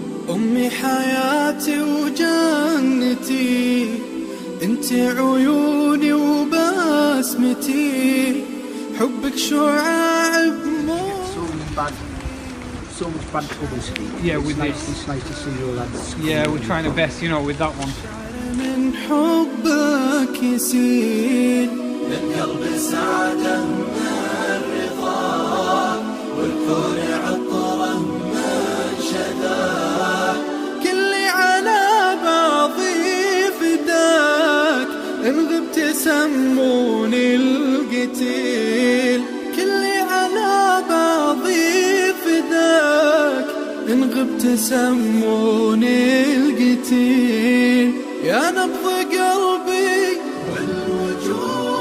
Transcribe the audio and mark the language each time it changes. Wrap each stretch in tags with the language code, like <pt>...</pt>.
<ar>أمي حياتي وجنتي، انت عيوني وبسمتي، حبك شعاع بموت.</ar> <en>So much bad publicity. Yeah, with it's this. It's nice to see you lads. Yeah, we're trying our best, you know, with that one.</en> <ar>من حبك يسيل للقلب سعادة من الرضا، والكون عطره من شذاك، كلي على بعضي فداك، إن غبت سموني القتيل، كلي على بعضي فداك، إن غبت سموني القتيل، يا نبض قلبي والوجود،</ar>